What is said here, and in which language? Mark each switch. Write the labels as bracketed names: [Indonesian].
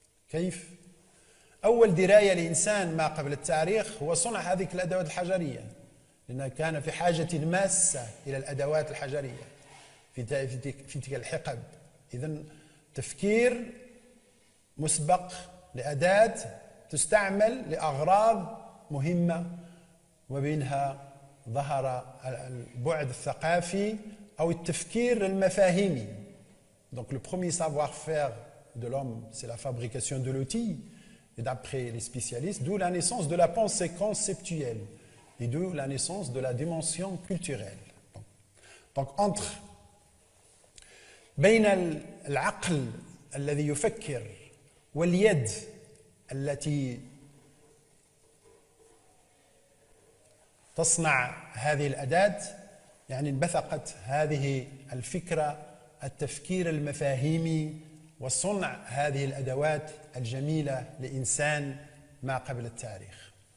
[Arabic] كيف؟ أول دراية لإنسان ما قبل التاريخ هو صنع هذه الأدوات الحجرية، لأنه كان في حاجة ماسة إلى الأدوات الحجرية في تلك الحقب. إذن تفكير مسبق لأداة تستعمل لأغراض مهمة، وبينها ظهر البعد الثقافي أو التفكير المفاهيمي. [French] Donc le premier savoir-faire de l'homme, c'est la fabrication de l'outil, et d'après les spécialistes, d'où la naissance de la pensée conceptuelle et d'où la naissance de la dimension culturelle. Donc entre [Arabic] بين العقل الذي يفكر واليد التي تصنع هذه الأداة، يعني انبثقت هذه الفكرة، التفكير المفاهيمي وصنع هذه الأدوات الجميلة لإنسان ما قبل التاريخ.